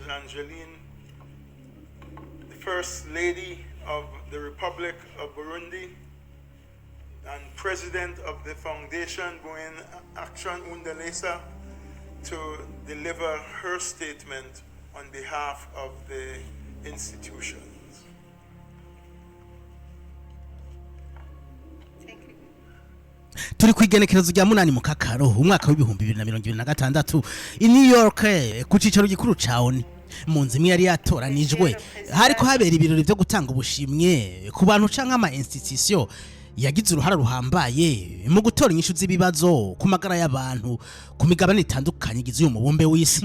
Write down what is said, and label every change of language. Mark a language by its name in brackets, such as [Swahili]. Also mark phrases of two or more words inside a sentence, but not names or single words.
[English] Angeline, the First Lady of the Republic of Burundi and President of the Foundation Buin Action Undalesa, to deliver her statement on behalf of the institutions. [Rundi] Turi kwigenekerezo rya munani mu kakaro umwaka w'ibihumbi 2026 i New York ku cicaro gikuru ca ONU. Mu nzu imwe yari yatoranijwe hariko habera ibirori byo gutanga ubushimwe ku bantu canke ama institution yagize uruhara ruhambaye mu gutora inyishu z'ibibazo ku magara y'abantu ku migabane itandukanye igize uyu mubumbe w'isi.